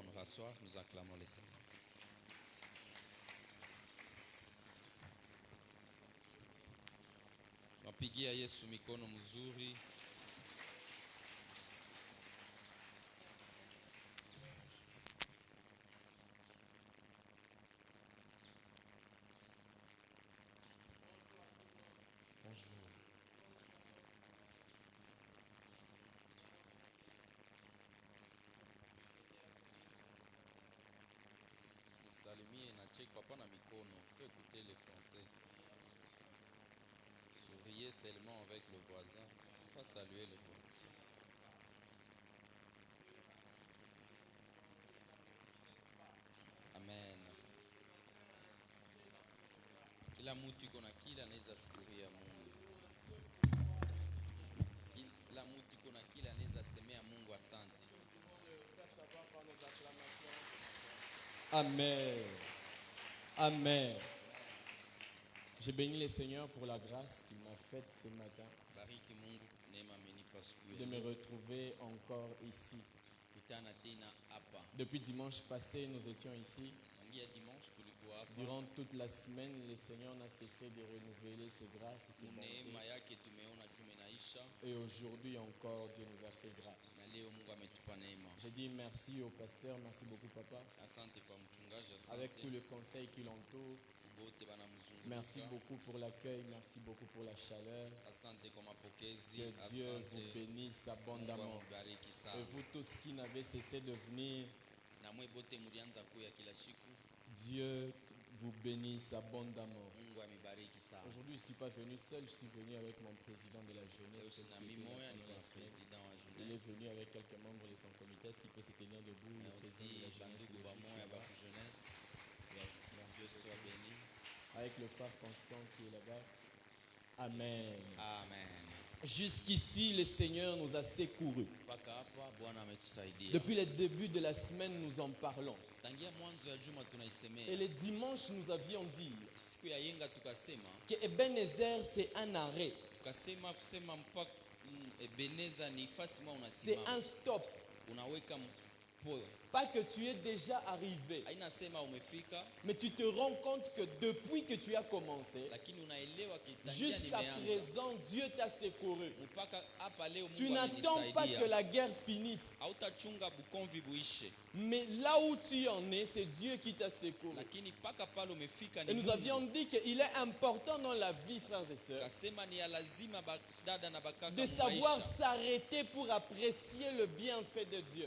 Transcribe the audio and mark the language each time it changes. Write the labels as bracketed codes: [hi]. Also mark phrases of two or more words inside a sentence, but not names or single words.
[fr] s'asseoir, nous acclamons le Seigneur. [sw] Mapigia Yesu mikono mzuri. [fr] Bonjour. [sw] Salimie na cheko hapana mikono, [fr] faut écouter les français. Souriez seulement avec le voisin, pas saluer le voisin. Amen. [sw] Kila mtu iko na kila anaweza shukuria Mungu. Kila mtu iko na kila anaweza semea Mungu asante. Amen. Amen. [fr] Je bénis le Seigneur pour la grâce qu'il m'a faite ce matin [sw] Bariki Mungu neema amenipa siku [fr] de me [sw] ya leo. [fr] retrouver encore ici. [sw] Kutana tena hapa. [fr] Depuis dimanche passé, nous étions ici. [sw] Tangia dimanche tulikuwa hapa. [fr] Durant toute la semaine, le Seigneur n'a cessé de renouveler ses grâces et ses bontés. [sw] Neema yake tumeona juma inaisha [fr] Et aujourd'hui encore, Dieu nous a fait grâce. [sw] na leo Mungu ametupa neema. [fr] Je dis merci au pasteur, merci beaucoup papa, [sw] Asante kwa mchungaji, [fr] avec [sw] asante [fr] tout le conseil qui l'entoure. [sw] bote bana mzunguka. [fr] Merci beaucoup pour l'accueil, merci beaucoup pour la chaleur. [sw] Asante kwa mapokezi, [fr] Que Dieu vous [sw] asante [fr] bénisse [sw] Mungu [fr] abondamment. [sw] amubariki [fr] Et [sw] sana. [fr] vous tous qui n'avez cessé de venir, [sw] Na mwe bote mulianza kuya kila siku, [fr] Dieu vous bénisse abondamment. [sw] Mungu amebariki sana. [fr] Aujourd'hui, je ne suis pas venu seul, je suis venu avec mon président de la [sw] Leo [fr] jeunesse. [sw] sina [fr] qui était [sw] mimi [fr] là [sw] moya, [fr] pendant [sw] niko [fr] la [sw] na [fr] semaine. [sw] president wa [fr] Il est venu [sw] jeunesse. [fr] avec quelques membres de son comité. Est-ce qu'il peut se tenir debout, le [sw] Na [fr] président de la [sw] aussi [fr] jeunesse [sw] bandugu [fr] il est [sw] ba [fr] juste [sw] moya ba [fr] là-bas. [sw] ku jeunesse. [fr] Yes, merci. Dieu soit béni. Avec le frère Constant qui est là-bas. Amen. Amen. Jusqu'ici, le Seigneur nous a secourus. [sw] Mpaka hapa Bwana ametusaidia. [fr] Depuis le début de la semaine, nous en parlons. [sw] Tangia mwanzo ya juma [fr] Et [sw] tunaisemea. [fr] le dimanche, nous avions dit [sw] Siku ya yenga tukasema, [fr] que Ebenezer, c'est un arrêt, [sw] tukasema kusema mpaka Ebeneza ni fasi mwa [fr] c'est [sw] unasimama. [fr] un stop. [sw] Unaweka mpoyo. [fr] Pas que tu es déjà arrivé, [sw] Haina sema umefika, [fr] mais tu te rends compte que depuis que tu as commencé, [sw] lakini unaelewa kitangia [fr] jusqu'à [sw] nimeanza. [fr] présent, Dieu t'a secouru. [sw] Mpaka hapa leo [fr] Tu [sw] Mungu [fr] n'attends pas que [sw] amenisaidia. [fr] la guerre finisse, [sw] Hautachunga bukomvi buishe, [fr] mais là où tu en es, c'est Dieu qui t'a secouru. [sw] lakini mpaka pale umefika [fr] Et [sw] ni [fr] nous [sw] Mungu. [fr] avions dit qu'il est important dans la vie, frères et sœurs, [sw] Kasema ni ya lazima dada na bakaka [fr] de [sw] mu [fr] savoir [sw] maisha. [fr] s'arrêter pour apprécier le bienfait de Dieu.